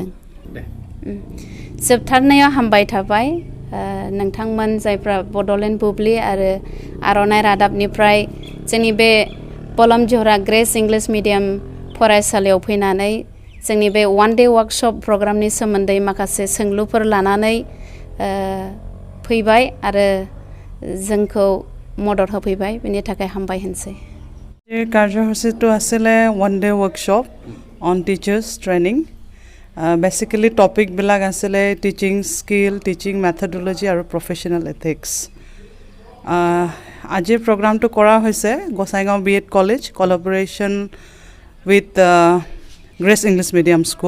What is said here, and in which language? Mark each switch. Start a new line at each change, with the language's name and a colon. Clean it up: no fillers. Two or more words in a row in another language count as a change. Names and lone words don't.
Bodo: जोबथारनायाव हामबाय थाबाय नोंथांमोन जायफ्रा बड'लेण्ड बुब्लि आरो आर'नाइ रादाबनिफ्राय जोंनि बे बल्लामजरा ग्रेस इंलिश मिडियाम फरायसालियाव फैनानै जोंनि बे
English: one day workshop
Bodo: प्रग्रामनि सोमोन्दै माखासे सोंलुफोर लानानै फैबाय आरो जोंखौ मदद होफैबाय, बेनि थाखाय हामबाय होनसै।
Assamese: এই কাৰ্যসূচীটো আছিলে
English: one day workshop on teachers training.
Assamese: বেচিকেলি টপিকবিলাক আছিলে
English: teaching skill, teaching methodology
Assamese: আৰু
English: professional ethics.
Assamese: আজিৰ প্ৰগ্ৰামটো কৰা হৈছে গোসাইগাঁও BEd কলেজ
English: collaboration with Grace English Medium School.